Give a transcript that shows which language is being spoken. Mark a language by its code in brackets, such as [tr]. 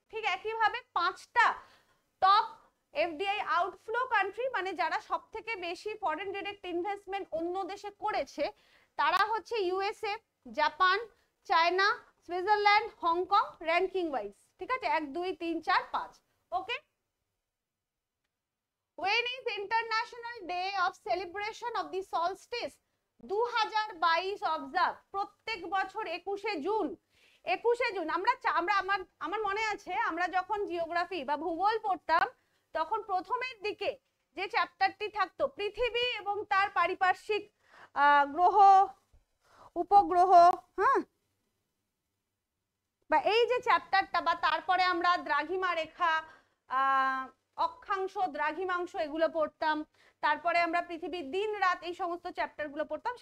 [bn] ঠিক একইভাবে 5টা টপ এফডিআই আউটফ্লো কান্ট্রি, মানে যারা সব থেকে বেশি ফরেন ডিরেক্ট ইনভেস্টমেন্ট অন্য দেশে করেছে, তারা হচ্ছে USA, Japan, China, Switzerland, Hong Kong, ranking wise. ঠিক আছে, 1 2 3 4 5। [en] Okay, when is international day of celebration of the solstice 2022 observe? [bn] প্রত্যেক বছর 21শে জুন। 21শে জুন আমরা আমার মনে আছে আমরা যখন জিওগ্রাফি বা ভূগোল পড়তাম, তখন প্রথমের দিকে যে চ্যাপ্টারটি থাকতো পৃথিবী এবং তার পারিপার্শ্বিক গ্রহ উপগ্রহ, হ্যাঁ, বা এই যে চ্যাপ্টারটা, বা তারপরে আমরা দ্রাঘিমা রেখা, অক্ষাংশ, দ্রাঘিমাংশ এগুলো পড়তাম, তারপরে আমরা পৃথিবীর দিন রাত এই সমস্ত চ্যাপ্টার গুলো পড়তাম।